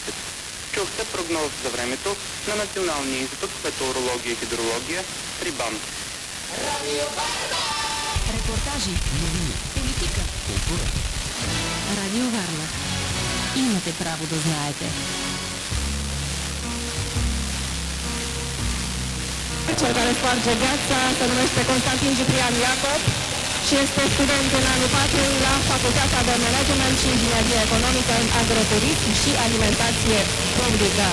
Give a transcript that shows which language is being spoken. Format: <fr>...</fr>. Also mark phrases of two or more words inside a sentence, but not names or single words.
<bg>Чухте прогноз за времето на Националния институт по метеорология и хидрология при БАН. Репортажи, новини, политика, култура. Радио Варна. Имате право да знаете.</bg> <ro>cel care sparge gheața se numește Constantin Ciprian Iacob și este student în anul 4 la Facultatea de Management și Inginerie Economică în Agroturism și Alimentație Publică.</ro>